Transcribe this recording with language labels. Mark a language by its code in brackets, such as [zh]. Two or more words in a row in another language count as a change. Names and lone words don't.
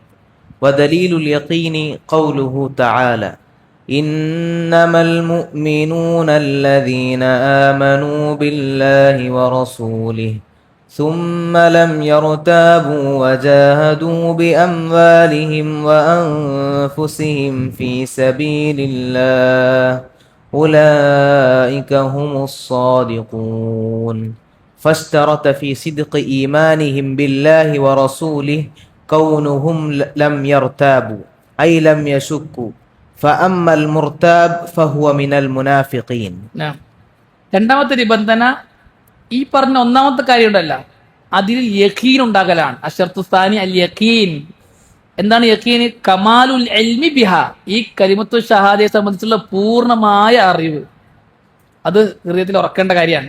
[ar] ودليل اليقين قوله تعالى: إنما المؤمنون الذين آمنوا بالله ورسوله ثم لم يرتابوا وجاهدوا بأموالهم وأنفسهم في سبيل الله أولئك هم الصادقون. فاشترط في صدق إيمانهم بالله ورسوله كونهم لم يرتابوا أي لم يشكوا، فأما المرتاب فهو من المنافقين. [ml] രണ്ടാമത്തെ നിബന്ധന ഈ പറഞ്ഞ ഒന്നാമത്തെ കാര്യം ഉണ്ടല്ല, അതിൽ യഖീൻ ഉണ്ടാകലാണ്. [ar] الشرط الثاني اليقين. [ml] എന്താണ് യഖീൻ? [ar] كمال العلم بها, [ml] ഈ കലിമത്തു ഷഹാദയെ സംബന്ധിച്ചുള്ള പൂർണ്ണമായ അറിവ്. അത് ഹൃദയത്തിൽ ഉറക്കേണ്ട കാര്യമാണ്.